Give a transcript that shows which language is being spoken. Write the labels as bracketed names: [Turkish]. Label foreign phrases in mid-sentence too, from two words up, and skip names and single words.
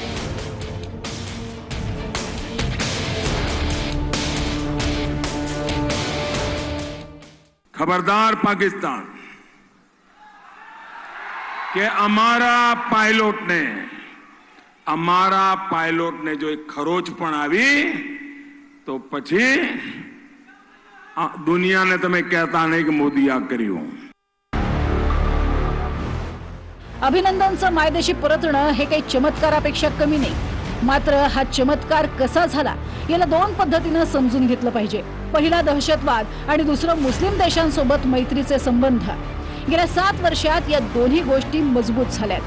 [Hindi] खबरदार पाकिस्तान कि [Gujarati] અમારા પાયલોટને જો એક ખરોચપણ આવી તો પછી દુનિયાને તમે કહેતા નહીં કે મોદી આ કર્યું. [Marathi] अभिनंदनचं मायदेशी परतणं हे काही चमत्कारापेक्षा कमी नाही. मात्र हा चमत्कार कसा झाला याला दोन पद्धतीनं समजून घेतलं पाहिजे. पहिला दहशतवाद आणि दुसरं मुस्लिम देशांसोबत मैत्रीचे संबंध. गेल्या 7 वर्षात या दोन्ही गोष्टी मजबूत झाल्यात.